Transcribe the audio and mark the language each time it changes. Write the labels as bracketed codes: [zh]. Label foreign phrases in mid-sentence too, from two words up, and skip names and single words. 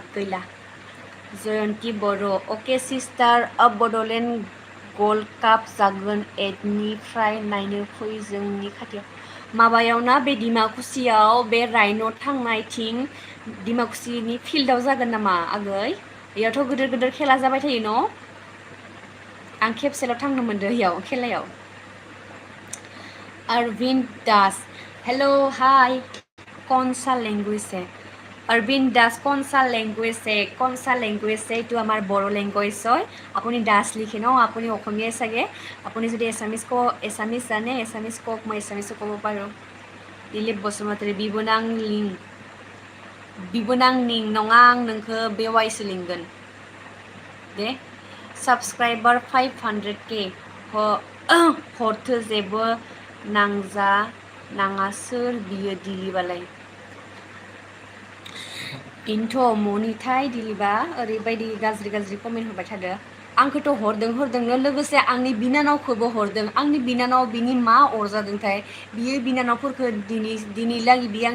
[brx] गैला जयन्ति बर' अके सिस्टार बड'लेण्ड गल्ड काप जागोन 8निफ्राय नायनो फै जोंनि खाथियाव माबायाव ना बे डिमाकुसियाव बे राइन' थांनायथिं डिमाकुसिनि फिल्डआव जागोन नामा आगै बेयावथ' गिदिर गिदिर खेला जाबाय थायो न' आं खेबसेल' थांनो मोनदों बेयाव खेलायाव [hi] अरविंद दास हेलो हाय कौन सा लैंग्वेज है अरविंद दास कौन सा लैंग्वेज है [as] এইটো আমাৰ বড়ো লেংগুৱেজ হয় আপুনি দাস লিখে ন আপুনি অসমীয়াই চাগে আপুনি যদি এছামিছ জানে এছামিছ কওক মই এছামিছো ক'ব পাৰোঁ दिलीप बसुमतारी [brx] बिबोनां निं नङा आं नोंखौ बेवाइसो लिंगोन दे साबस्क्राइबार 500k हरथो जेबो नाङा सोर बियो दिलीपालाय इन्थ' मनिथाय दिलीपा ओरैबायदि गाज्रि कमेन्ट होबाय थादो आंखौथ' हरदोंनो लोगोसे आंनि बिनानावखौबो हरदों आंनि बिनानाव बिनि मा अरजादोंथाय बियो बिनानावफोरखौ दिनैलागै बियो आंनि